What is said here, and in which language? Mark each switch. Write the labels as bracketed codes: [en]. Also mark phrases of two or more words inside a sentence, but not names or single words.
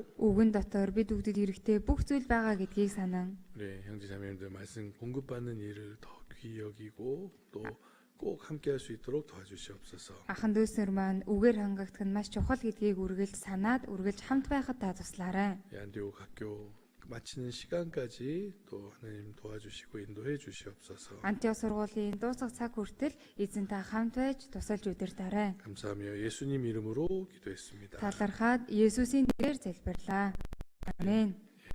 [mn] Үгэн дотор бид бүгдэд хэрэгтэй бүх зүйл байгаа гэдгийг санан. [ko] 우리 형제자매님들 말씀 공급받는 일을 더 귀히 여기고 또 꼭 함께 할 수 있도록 도와주시옵소서. [mn] Ахан дүүснэр маань үгээр хангагдах нь маш чухал гэдгийг үргэлж санаад үргэлж хамт байхад та туслаарай. [ko] 안디옥 학교 마치는 시간까지 또 하나님 도와주시고 인도해 주시옵소서. [mn] Антиох сургуулийн дуусах цаг хүртэл эзэн та хамт байж тусалж удирдаарай. [ko] 감사하며 예수님 이름으로 기도했습니다. [mn] Талархаад Есүсийн нэрээр залбирлаа. Амен.